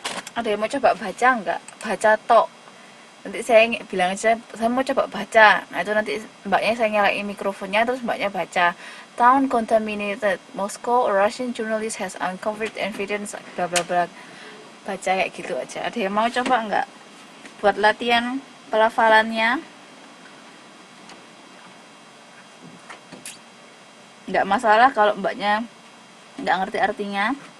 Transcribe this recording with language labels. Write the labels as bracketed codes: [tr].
[id] Ada yang mau coba baca nggak? Baca tok. Nanti saya bilang aja, saya mau coba baca. Nah itu nanti mbaknya saya nyalain mikrofonnya, terus mbaknya baca. [en] Town contaminated. Moscow, a Russian journalist has uncovered evidence, bla bla bla. [id] Baca kayak gitu aja. Ada yang mau coba nggak? Buat latihan pelafalannya. Nggak masalah kalau mbaknya nggak ngerti artinya.